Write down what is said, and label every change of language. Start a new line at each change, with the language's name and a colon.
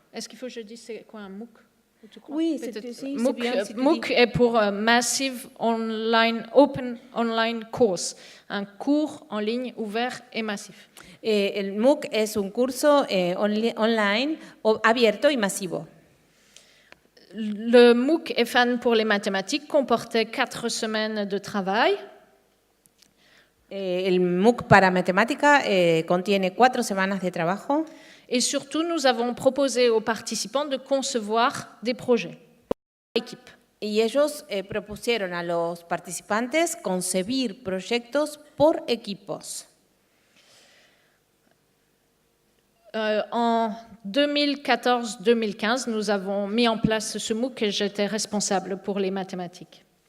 French: Est-ce qu'il faut que je dise c'est quoi un MOOC? Oui, MOOC est pour Massive Open Online Course, un cours en ligne ouvert et massif.
Spanish: El MOOC es un curso online abierto y masivo.
French: Le MOOC EFAN pour les mathématiques comportait 4 semaines de travail.
Spanish: El MOOC para matemática contiene 4 semanas de trabajo.
French: Et surtout, nous avons proposé aux participants de concevoir des projets par équipe.
Spanish: Y ellos propusieron a los participantes concebir proyectos por equipos.
French: En 2014-2015, nous avons mis en place ce MOOC et j'étais responsable pour les mathématiques.